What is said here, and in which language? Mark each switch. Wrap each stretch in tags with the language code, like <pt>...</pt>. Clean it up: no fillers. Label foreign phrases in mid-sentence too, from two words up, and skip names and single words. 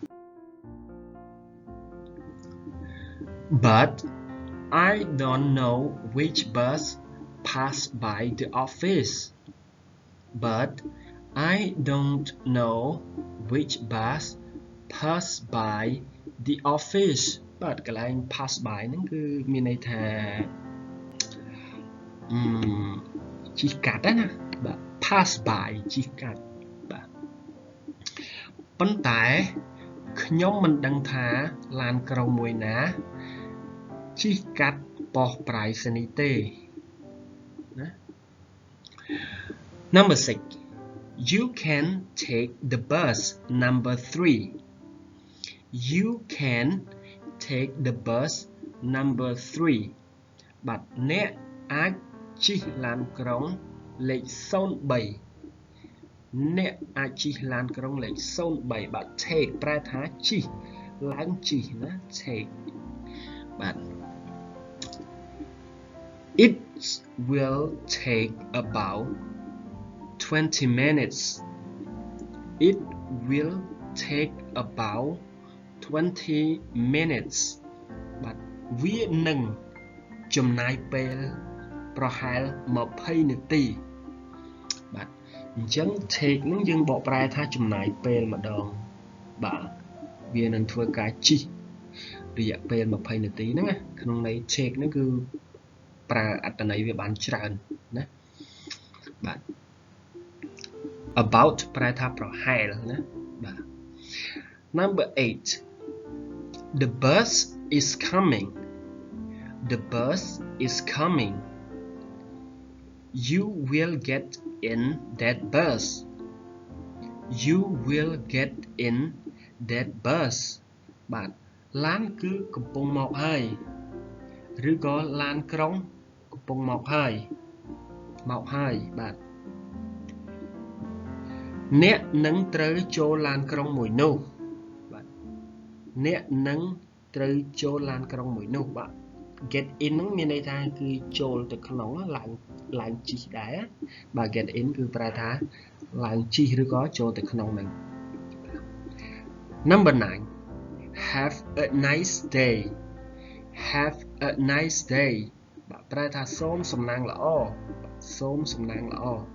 <en>but I don't know which bus pass by the office but I don't know which bus pass by the office</en> <km>បាទកន្លែង</km> <en>pass by</en> <km>ហ្នឹងគឺមានន័យថា ជិះកាត់ណាបាទ</km> <en>pass by</en> <km>ជិះកាត់បាទប៉ុន្តែខ្ញុំមិនដឹងថាឡានក្រុងមួយណាជិះកាត់ប៉ុស្តិ៍ប្រៃសណីយ៍ទេណា</km> <en>number 6 you can take the bus number 3 you can take the bus number 3</en> <km>បាទអ្នកអាចជិះឡានក្រុងលេខ03អ្នកអាចជិះឡានក្រុងលេខ03បាទ take ប្រែថាជិះឡើងជិះណា take បាទ</km> <en>it will take about 20 minutes it will take about 20 minutes</en> <km>បាទវានឹងចំណាយពេលប្រ ហែល20នាទីបាទអញ្ចឹង take ហ្នឹងយើងបកប្រែថាចំណាយពេលម្ដងបាទវានឹងធ្វើការជិះរយៈពេល20នាទីហ្នឹងណាក្នុងន័យ take ហ្នឹងគឺប្រើអត្ថន័យវាបានច្រើនណាបាទ about ប្រែថាប្រហែលណាបាទ</km> <en>number 8 the bus is coming the bus is coming you will get in that bus you will get in that bus</en> <km>បាទឡានគឺកំពុងមកហើយឬក៏ឡានក្រុងកំពុងមកហើយបាទ អ្នកនឹងត្រូវចូលឡានក្រុងមួយនោះបាទអ្នកនឹងត្រូវចូលឡានក្រុងមួយនោះបាទ</km> <en>get in</en> <km>ហ្នឹងមានន័យថាគឺចូលទៅក្នុងឡើងជិះដែរបាទ</km> <en>get in</en> <km>គឺប្រែថាឡើងជិះឬក៏ចូលទៅក្នុងហ្នឹង</km> <en>number 9 have a nice day have a nice day</en> <km>បាទប្រែថាសូមសំណាងល្អសូមសំណាងល្អ</km>